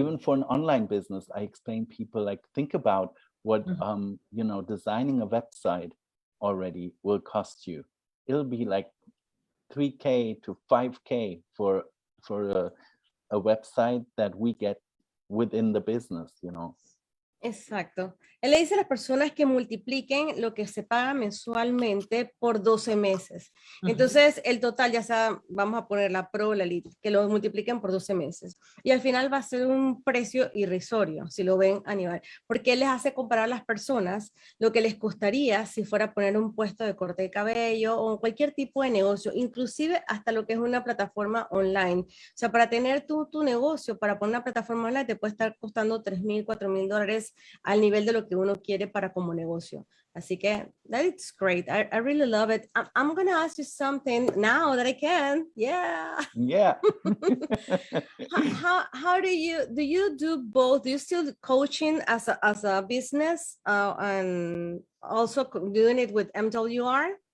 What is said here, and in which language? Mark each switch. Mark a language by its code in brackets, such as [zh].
[en] Even for an online business, I explain people like, think about what, you know, designing a website already will cost you. It'll be like 3K to 5K for a website that we get within the business, you know. [es] Exacto. Él le dice a las personas que multipliquen lo que se paga mensualmente por 12 meses. Entonces, el total, ya sea, vamos a poner la Pro, la Elite, que lo multipliquen por 12 meses. Y al final va a ser un precio irrisorio, si lo ven a nivel. Porque él les hace comparar a las personas lo que les costaría si fuera a poner un puesto de corte de cabello o cualquier tipo de negocio, inclusive hasta lo que es una plataforma online. O sea, para tener tu negocio, para poner una plataforma online, te puede estar costando $3,000, $4,000 al nivel de lo que uno quiere para como negocio. Así que [en] that is great. I really love it. I'm going to ask you something now that I can. Yeah. Yeah. How do you do both? Do you still coaching as a business and also doing it with MWR?